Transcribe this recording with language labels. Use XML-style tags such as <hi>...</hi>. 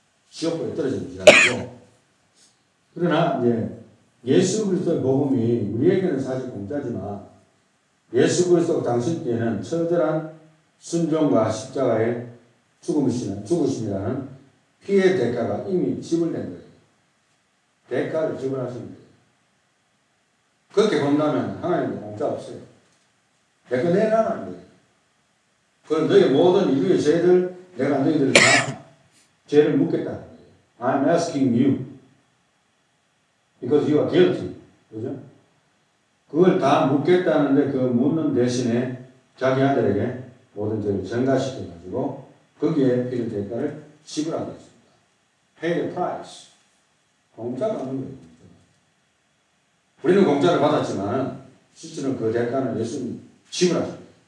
<ko>지옥불에 떨어지는 죄악이고. 그러나 이제 예수 그리스도의 복음이 우리에게는 사실 공짜지만 예수 그리스도 당신께는 처절한 순종과 십자가의 죽으심이라는 피의 대가가 이미 지불된 거예요. 대가를 지불하신 거예요. 그렇게 본다면 하나님은 공짜 없어요. 대가 내라는 거예요. 그건 너희 모든 인류의 죄들 내가 너희들 다 죄를 묻겠다는 거예요.</ko> <en>I'm asking you because you are guilty.</en> <ko>그죠? 그걸 다 묻겠다는데 그 묻는 대신에 자기 아들에게 모든 죄를 전가시켜가지고 거기에 필요 대가를 지불하겠습니다.</ko> <en>Pay the price.</en> <ko>공짜가 없는 거예요. 우리는 공짜를 받았지만 실제로는 그 대가는 예수님이 지불하십니다.</ko>